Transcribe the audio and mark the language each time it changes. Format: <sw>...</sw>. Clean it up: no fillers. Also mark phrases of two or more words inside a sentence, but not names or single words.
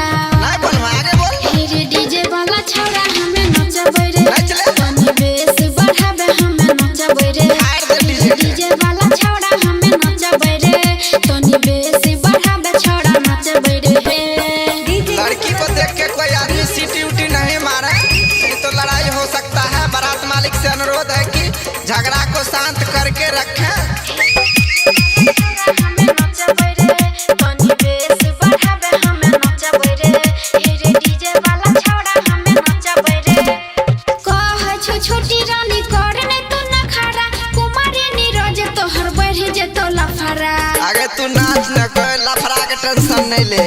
<hi>नहीं बोल आगे बोल।</hi> <sck>हेरे डीजे वाला छौरा हमें नाचबे रे, नाच ले। तनी बेस बढ़ाबे हमें नाचबे रे। हार दे डीजे। डीजे वाला छौरा हमें नाचबे रे, तनी बेसी बढ़ाबे छौरा नाचबे रे।</sck> <hi>लड़की को देख के कोई आदमी सीटी उटी नहीं मारे, नहीं तो लड़ाई हो सकता है। बारात मालिक से अनुरोध है कि झगड़ा को शांत करके रखें।</hi> <sck>हमें नाचबे रे, तनी बेस बढ़ाबे हमें नाचबे रे। हेरे डीजे वाला छौरा हमें नाचबे रे। कह छो छोटी रानी करने तू नखरा, कुमारी नीरज तोहर बढ़ जेतो लफरा।</sck> <hi>आगे तू नाच न, कोई लफड़ा के टेंशन नहीं ले।</hi>